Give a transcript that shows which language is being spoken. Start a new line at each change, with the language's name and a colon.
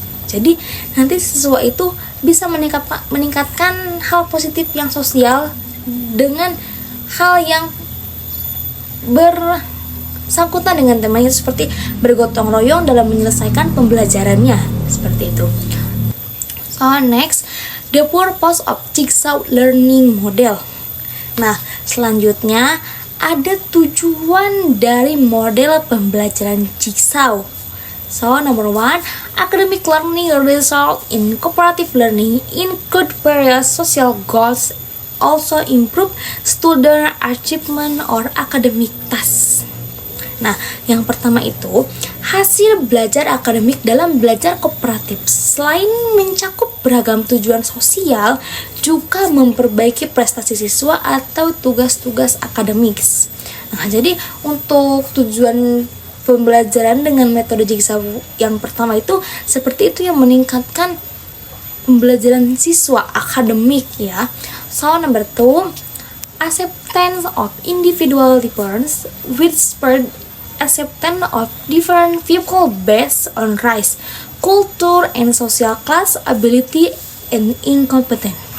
Indonesian: Jadi nanti siswa itu bisa meningkatkan hal positif yang sosial dengan hal yang bersangkutan dengan temanya, seperti bergotong royong dalam menyelesaikan pembelajarannya, seperti itu.
English: So next, the purpose of Jigsaw learning model.
Indonesian: Nah, selanjutnya ada tujuan dari model pembelajaran Jigsaw.
English: So, number 1, academic learning result in cooperative learning include various social goals, also improve student achievement or academic tasks.
Indonesian: Nah, yang pertama itu, hasil belajar akademik dalam belajar kooperatif selain mencakup beragam tujuan sosial, juga memperbaiki prestasi siswa atau tugas-tugas akademis. Nah, jadi untuk tujuan pembelajaran dengan metode Jigsaw yang pertama itu seperti itu, yang meningkatkan pembelajaran siswa akademik ya.
English: So, number 2, acceptance of individual difference with spread acceptance of different people based on race, culture, and social class, ability, and incompetent.